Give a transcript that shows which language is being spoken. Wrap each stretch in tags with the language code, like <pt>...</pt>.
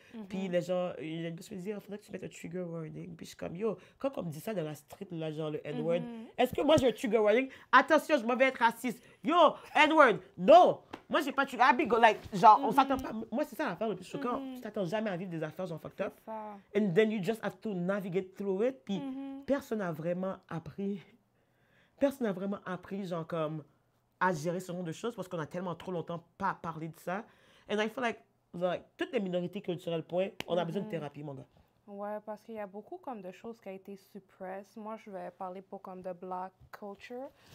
<fr>Puis les gens, il y a une boss qui me dit, il faudrait que tu mettes un trigger warning. Puis je suis comme, yo, quand on me dit ça dans la street, là, genre le N-word, est-ce que moi j'ai un trigger warning? Attention, je m'en vais être raciste. Yo, N-word, non! Moi, j'ai pas de trigger.</fr> <en>I be go, like,</en> <fr>genre, on s'attend pas. Moi, c'est ça l'affaire le plus choquant. Tu t'attends jamais à vivre des affaires, genre, fucked up. C'est ça.</fr> <en>And then you just have to navigate through it.</en> <fr>Puis personne n'a vraiment appris. Personne n'a vraiment appris, genre, comme, à gérer ce genre de choses parce qu'on a tellement trop longtemps pas parlé de ça.</fr> <en>And I feel like</en> <fr>toutes les minorités culturelles, point, on a besoin de thérapie, mon gars. Ouais, parce qu'il y a beaucoup comme de choses qui ont été suppressed. Moi, je vais parler pour comme de Black culture.</fr>